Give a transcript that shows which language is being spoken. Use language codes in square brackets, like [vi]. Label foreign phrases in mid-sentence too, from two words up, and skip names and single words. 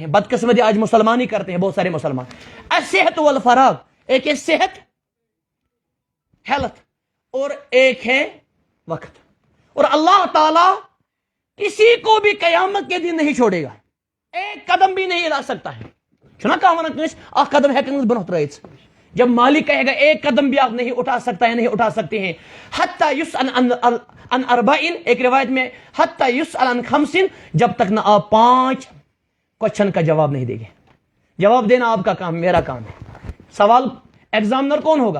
[ur] بدقسمتی آج مسلمان ہی کرتے ہیں, بہت سارے مسلمان. [ar] الصحت والفراغ, [ur] ایک ہے صحت ہیلتھ, اور ایک ہے وقت. اور اللہ تعالی کسی کو بھی قیامت کے دن نہیں چھوڑے گا, ایک قدم بھی نہیں لا سکتا ہے. [ks] چھنا کہاں کنس اخ قدم ہیکن برونٛٹھ ترٲیِتھ. [ur] جب مالک کہے گا ایک قدم بھی آپ نہیں اٹھا سکتا ہے, نہیں اٹھا سکتے ہیں. [ar] حتی یسأل عن اربعین, [ur] ایک روایت میں [ar] حتی یسأل عن خمسین, [ur] جب تک نہ آپ 5 کوشچن کا جواب نہیں دیں گے. جواب دینا آپ کا کام, میرا کام ہے. سوال ایگزامنر کون ہوگا؟